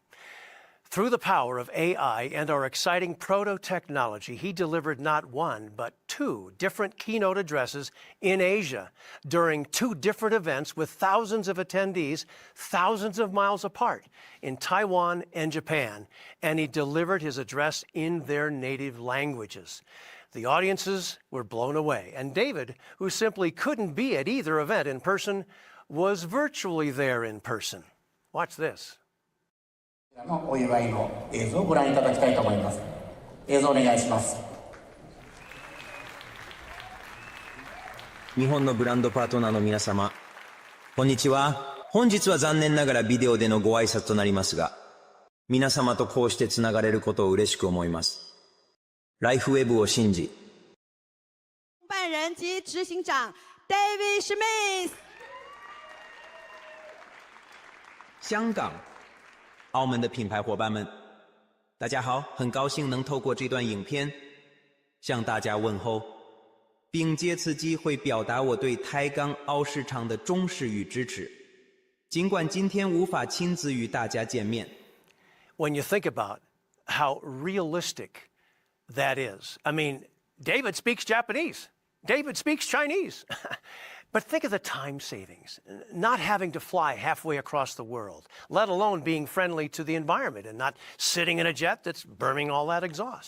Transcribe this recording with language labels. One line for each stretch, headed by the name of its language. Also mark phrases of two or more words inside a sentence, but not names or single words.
English: Through the power of AI and our exciting proto-technology, he delivered not 1, but 2 different keynote addresses in Asia during 2 different events with thousands of attendees, thousands of miles apart, in Taiwan and Japan, and he delivered his address in their native languages. The audiences were blown away, and David, who simply couldn't be at either event in person, was virtually there in person. Watch this.
Japanese: のお祝いの映像をご覧いただきたいと思います。映像お願いします。日本のブランドパートナーの皆様、こんにちは。本日は残念ながらビデオでのご挨拶となりますが、皆様とこうしてつながれることを嬉しく思います。ライフウェブを信じ。
Chinese: 办人及执行长 David Schmidt。香港。澳门的品牌伙伴们，大家好，很高兴能透过这段影片向大家问候，并借此机会表达我对台港澳市场的重视与支持。尽管今天无法亲自与大家见面。
English: When you think about how realistic that is, I mean, David speaks Japanese. David speaks Chinese. But think of the time savings, not having to fly halfway across the world, let alone being friendly to the environment and not sitting in a jet that's burning all that exhaust.